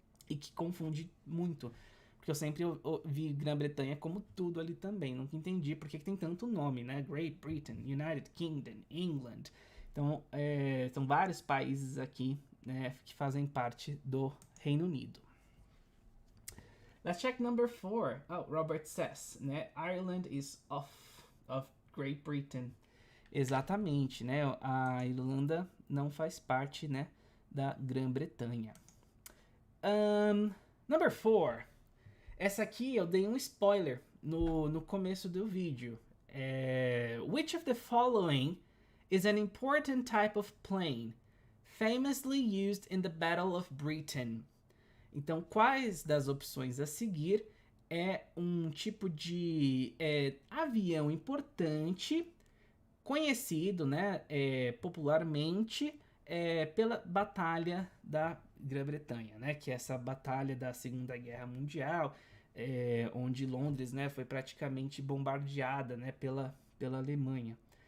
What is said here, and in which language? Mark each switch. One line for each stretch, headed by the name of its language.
Portuguese: E que confunde muito. Porque eu sempre vi Grã-Bretanha como tudo ali também. Nunca entendi por que tem tanto nome, né? Great Britain, United Kingdom, England. Então, são vários países aqui, né, que fazem parte do Reino Unido.
English: Let's check number 4. Oh, Robert says, né? Ireland is of Great Britain.
Portuguese: Exatamente, né? A Irlanda não faz parte, né, da Grã-Bretanha.
English: Number 4.
Portuguese: Essa aqui eu dei um spoiler no começo do vídeo.
English: Which of the following is an important type of plane famously used in the Battle of Britain?
Portuguese: Então, quais das opções a seguir é um tipo de avião importante, conhecido, né, popularmente pela Batalha da Grã-Bretanha, né, que é essa batalha da Segunda Guerra Mundial, onde Londres, né, foi praticamente bombardeada, né, pela Alemanha.